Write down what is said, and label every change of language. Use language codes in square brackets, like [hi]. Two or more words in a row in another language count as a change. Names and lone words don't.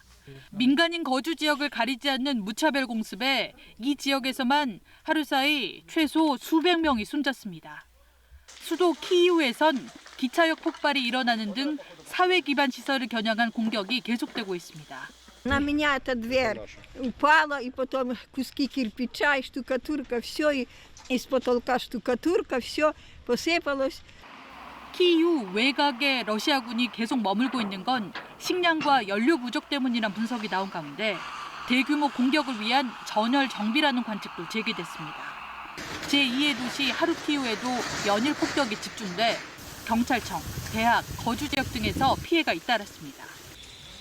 [ko] 민간인 거주 지역을 가리지 않는 무차별 공습에 이 지역에서만 하루 사이 최소 수백 명이 숨졌습니다. 수도 키이우에선 기차역 폭발이 일어나는 등 사회 기반 시설을 겨냥한 공격이 계속되고 있습니다. [ru] На меня эта дверь упала, и потом куски кирпича, и штукатурка, все, и из потолка штукатурка, все посыпалось. [ko] 키이우 외곽에 러시아군이 계속 머물고 있는 건 식량과 연료 부족 때문이란 분석이 나온 가운데 대규모 공격을 위한 전열 정비라는 관측도 제기됐습니다. 제2의 도시 하르키우에도 연일 폭격이 집중돼 경찰청, 대학, 거주지역 등에서 피해가 잇따랐습니다.